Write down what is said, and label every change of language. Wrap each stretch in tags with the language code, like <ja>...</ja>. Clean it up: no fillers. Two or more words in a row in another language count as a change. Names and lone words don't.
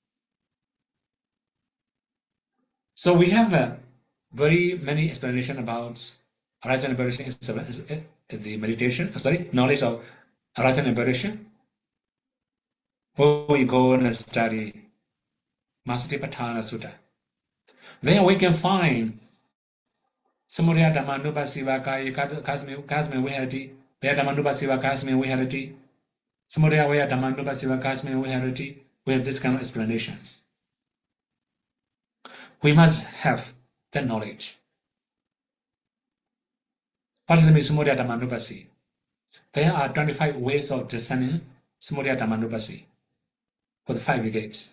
<en>So we have very many explanation about horizon and perishing is the meditation, knowledge of horizon and perishing. When we go and study Masatipatthana Sutta, then we can find</en> <pi>Samudaya Dhammanupasiva Kasmi Viharati, Vaya Dhammanupasiva Kasmi Viharati, Samudaya Vaya Dhammanupasiva Kasmi Viharati.</pi> <en>We have this kind of explanations. We must have that knowledge. What does it mean,</en> <pi>Samudaya Dhammanupasi?</pi> <en>There are 25 ways of discerning</en> <pi>Samudaya Dhammanupasi</pi> <en>for the 5 aggregates.</en>